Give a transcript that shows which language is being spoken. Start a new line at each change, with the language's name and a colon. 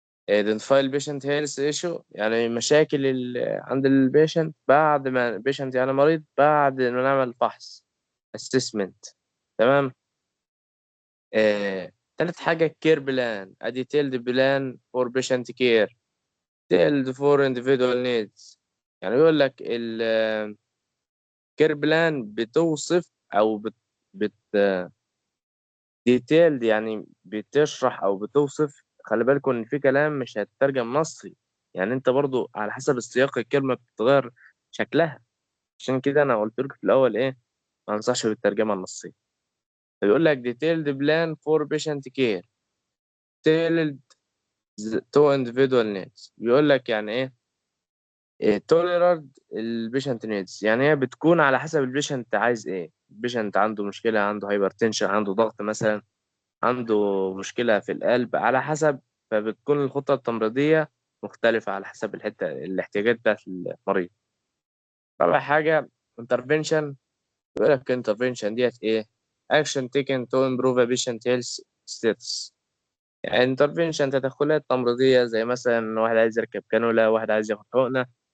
Arabic: identify البيشنت هيلث ايشو يعني مشاكل عند البيشنت بعد ما البيشنت يعني مريض، بعد ما نعمل فحص assessment. تمام. تالت حاجة كير بلان.
English: a detailed plan for patient care detailed for individual needs.
Arabic: يعني يقول لك الكير بلان بتوصف أو بت detailed يعني بتشرح أو بتوصف. خلي بالكم إن في كلام مش هتترجم نصي، يعني أنت برضو على حسب السياق الكلمة بتتغير شكلها. عشان كده أنا قلت لكم في الأول إيه، ما أنصحش بالترجمة النصية. بيقول لك
English: detailed plan for patient care tailored to individual needs.
Arabic: بيقول لك يعني ايه tailored البيشنت نيدز، يعني هي بتكون على حسب البيشنت عايز ايه. البيشنت عنده مشكلة، عنده هايبرتنشن، عنده ضغط مثلا، عنده مشكلة في القلب، على حسب. فبتكون الخطة التمريضية مختلفة على حسب الاحتياجات بتاعت المريض. رابع حاجة intervention. بيقول لك
English: intervention
Arabic: ديت ايه
English: action taken to improve a patient health status.
Arabic: يعني انترفينشن تدخلات تمريضية، زي مثلا واحد عايز يركب كانولا، واحد عايز ياخد حقنة.